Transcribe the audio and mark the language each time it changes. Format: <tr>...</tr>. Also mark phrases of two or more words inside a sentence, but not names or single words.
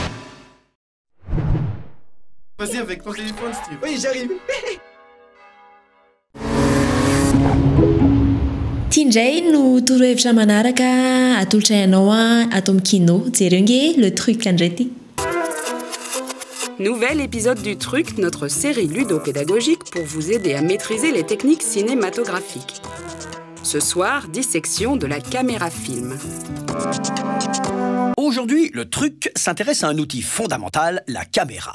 <fr>Vas-y avec ton téléphone, Steve. Oui, j'arrive.</fr> <mg>Tia indray no torohevitra manaraka atolotra ianao atao amin'ny kino. Jereo nge</mg> <fr>le truc</fr> <mg>andray ty.</mg> <fr>Nouvel épisode du Truc, notre série ludopédagogique pour vous aider à maîtriser les techniques cinématographiques. Ce soir, dissection de la caméra film. Aujourd'hui, le Truc s'intéresse à un outil fondamental, la caméra.</fr>